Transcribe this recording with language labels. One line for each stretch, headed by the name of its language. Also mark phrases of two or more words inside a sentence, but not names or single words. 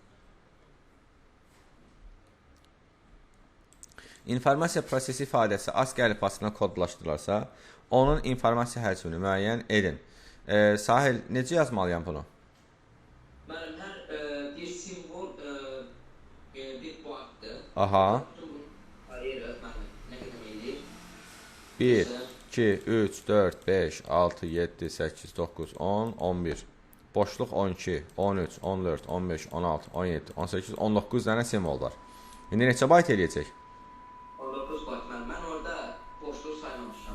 Azerbaijani: informasiya prosesi ifadəsi ASCII əlifbasına kodlaşdırılarsa, onun informasiya həcmini müəyyən edin. Sahil, necə yazmalıyam bunu? Mənim hər bir simvol bir baytdır. Aha.
Turkish: Hayır, öğretmenim. Ne kadar edir?
Azerbaijani: 1 2 3 4 5 6 7 8 9 10 11. Boşluq 12 13 14 15 16 17 18 19 dənə simvol var. İndi neçə bayt eləyəcək? 19 bayt. Mən orada boşluğu saymamışam.